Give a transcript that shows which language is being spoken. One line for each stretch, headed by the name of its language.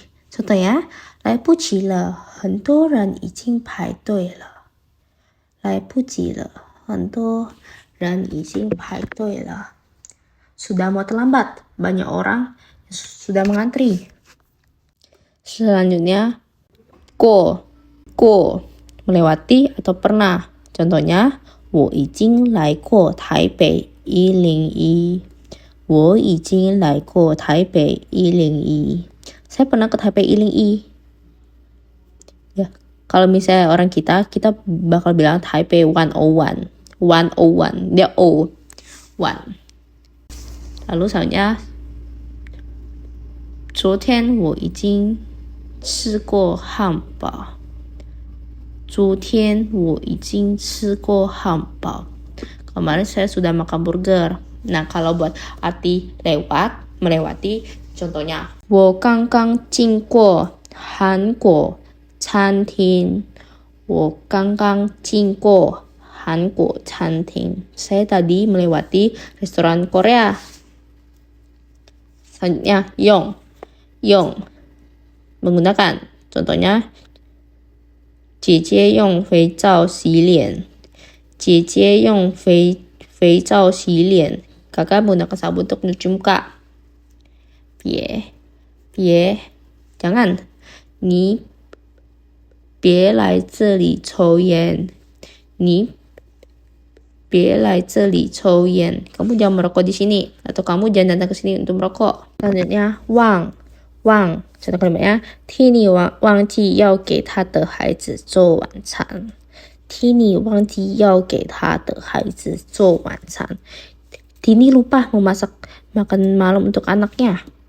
Indonesian: contoh ya
Chinese: 来不及了很多人已经排队了来不及了很多人已经排队了
Indonesian: sudah mau terlambat banyak orang sudah mengantri. Selanjutnya 过 melewati atau pernah. Contohnya
Chinese: 我已经来过台北101 我已经来过台北101
Indonesian: saya pernah ke Taipei 101 ya. Kalau misalnya orang kita bakal bilang Taipei 101 dia O 1. Lalu selanjutnya
Chinese: 昨天我已经吃过汉堡昨天我已经吃过汉堡
Indonesian: kemarin saya sudah makan burger. Nah kalau buat arti melewati contohnya
Chinese: 我刚刚经过韩国餐厅我刚刚经过韩国餐厅
Indonesian: saya tadi melewati restoran Korea. Selanjutnya 用 menggunakan. Contohnya
Chinese: 姐姐用肥皂洗脸姐姐用肥皂洗脸
Indonesian: kakak menggunakan sabun untuk mencuci muka.
Chinese: 别
Indonesian: jangan
Chinese: 你别来这里抽烟你别来这里抽烟
Indonesian: kamu jangan merokok di sini atau kamu jangan datang ke sini untuk merokok. Selanjutnya
Chinese: 忘
Indonesian: contoh kalimatnya
Chinese: 听你忘记要给他的孩子做晚餐听你忘记要给他的孩子做晚餐
Indonesian: Tini lupa memasak makan malam untuk anaknya.